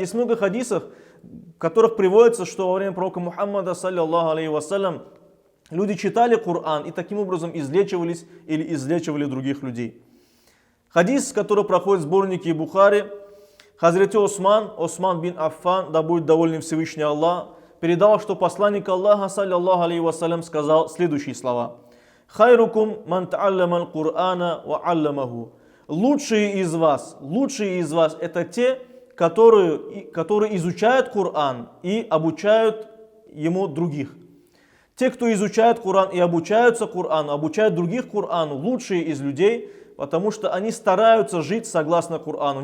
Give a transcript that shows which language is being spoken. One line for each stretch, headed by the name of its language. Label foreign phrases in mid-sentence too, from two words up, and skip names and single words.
Russian: Есть много хадисов, в которых приводится, что во время пророка Мухаммада,
Arabic: صلى الله عليه وسلم,
Russian: люди читали Коран и таким образом излечивались или излечивали других людей. Хадис, который проходит в сборнике Бухари, Хазрати Осман бин Аффан, да будет доволен Всевышний Аллах, передал, что посланник Аллаха,
Arabic: صلى الله عليه وسلم,
Russian: сказал следующие слова:
Arabic: «خيركم من تعلم القرآن وعلمه».
Russian: Лучшие из вас это те, которые изучают Коран и обучают ему других. Те, кто изучает Коран и обучаются Корану, обучают других Корану, лучшие из людей, потому что они стараются жить согласно Корану.